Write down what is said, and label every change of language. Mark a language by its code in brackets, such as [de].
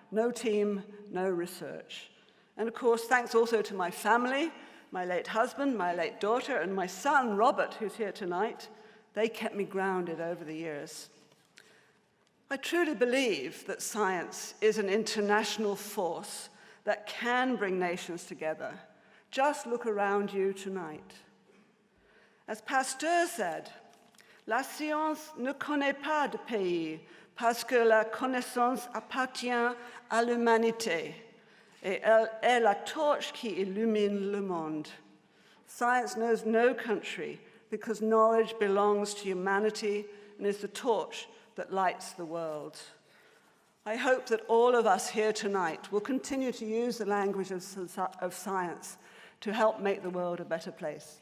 [en] No team, no research. And of course, thanks also to my family, my late husband, my late daughter, and my son, Robert, who's here tonight. They kept me grounded over the years. I truly believe that science is an international force that can bring nations together. Just look around you tonight. [fr] As Pasteur said, la science ne connaît pas de pays parce que la connaissance appartient à l'humanité et elle est la torche qui illumine le monde. [en] Science knows no country because knowledge belongs to humanity and is the torch that lights the world. I hope that all of us here tonight will continue to use the language of science to help make the world a better place.